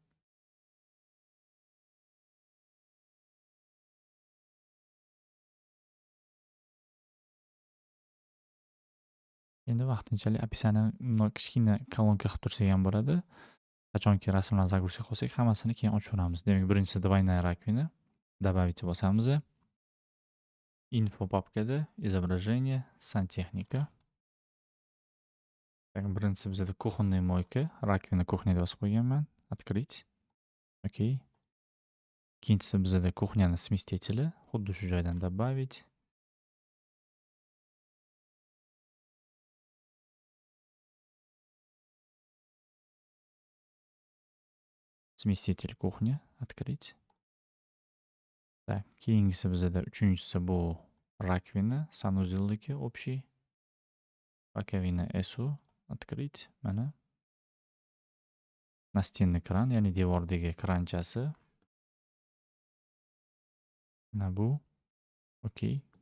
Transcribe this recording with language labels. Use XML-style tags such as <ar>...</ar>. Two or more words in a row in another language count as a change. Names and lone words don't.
<uz>Endi vaqtinchalik описаниeni kichkina kolonka qilib tursak ham bo'ladi. Qachonki rasmlarni загрузка qilsak, hammasini keyin ochaveramiz. Demak, birinchisi</uz> <ru>двойная раковина.</ru> <uz>Добавить bosamiz. Info papkada изображение, santexnika. Так, birinchisi bizda</uz> <ru>кухонная moyka,</ru> <uz>rakovina кухня deb yozib qo'yganman. Открыть. Okey. Ikkinchisi bizda</uz> <ru>кухняni сместители,</ru> <uz>xuddi shu joydan добавить.</uz> <ru>Сместитель кухня, открыть. Так,</ru> <uz>keyingisi bizda uchinchisi bu rakovina, sanuzelniki общий. Rakovina SU, открыть. Mana.</uz> <ru>Настенный kran,</ru> <uz>ya'ni devordagi kranchasi. Mana bu. Okey.</uz>